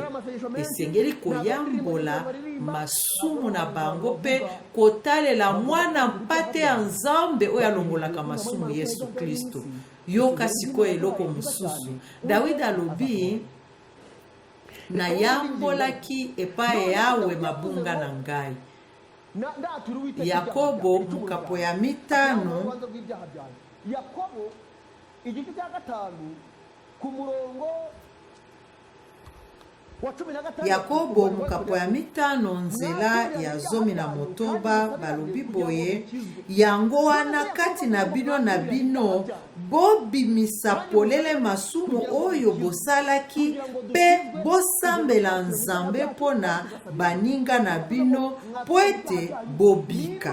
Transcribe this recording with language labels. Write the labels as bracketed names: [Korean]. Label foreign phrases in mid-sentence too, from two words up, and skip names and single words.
[Lingala] Esengeli koyambola masumu na bango pe kotalela mwana mpate ya Nzambe oyo alongolaka masumu Yesu Kristo. Yoka sikoyo eloko mosusu. Dawidi alobi nayambolaki epai Yawe mabunga na ngai. Yakobo mukapo ya 5 [Kinyarwanda] Yakobo igice cya 5 ku murongo wa 15. [Lingala] Yakobo mukapo ya 5 nzela ya 19 balobi boye, yango wana kati na bino bobimisa polele masumu oyo bosalaki pe bosambela Nzambe pona baninga na bino po ete bobika.